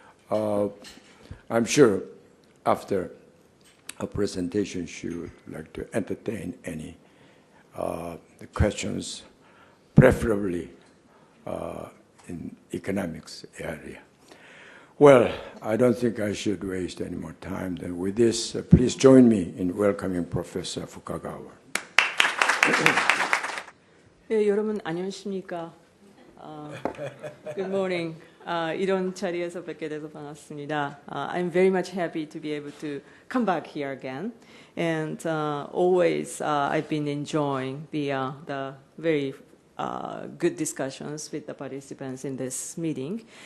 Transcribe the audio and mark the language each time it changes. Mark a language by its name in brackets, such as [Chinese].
[English] I'm sure after her presentation, she would like to entertain any questions, preferably in economics area. Well, I don't think I should waste any more time. Then with this, please join me in welcoming Professor Fukagawa. [Korean] 네, 여러분 안녕하십니까? [English] Good morning. [Korean] 이런 자리에서 뵙게 돼서 반갑습니다. [English] I'm very much happy to be able to come back here again. And always I've been enjoying the very good discussions with the participants in this meeting.